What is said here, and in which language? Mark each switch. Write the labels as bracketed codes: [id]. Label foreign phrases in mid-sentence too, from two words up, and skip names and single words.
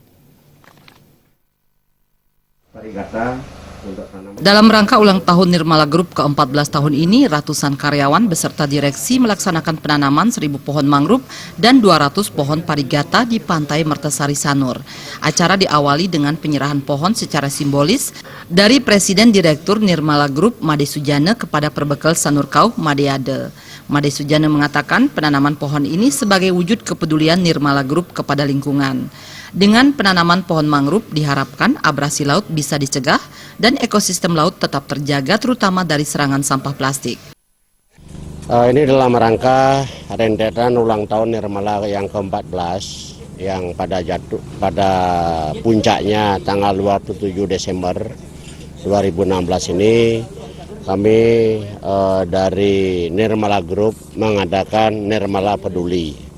[id] Dalam rangka ulang tahun Nirmala Group ke-14 tahun ini, ratusan karyawan beserta direksi melaksanakan penanaman 1.000 pohon mangrove dan 200 pohon parigata di Pantai Mertesari Sanur. Acara diawali dengan penyerahan pohon secara simbolis dari Presiden Direktur Nirmala Group Made Sujana kepada Perbekal Sanur Kau Made Ade. Made Sujana mengatakan penanaman pohon ini sebagai wujud kepedulian Nirmala Group kepada lingkungan. Dengan penanaman pohon mangrove diharapkan abrasi laut bisa dicegah dan ekosistem laut tetap terjaga terutama dari serangan sampah plastik. Ini dalam rangka rentetan ulang tahun Nirmala yang ke-14 yang pada puncaknya tanggal 27 Desember 2016 ini kami dari Nirmala Group mengadakan Nirmala Peduli.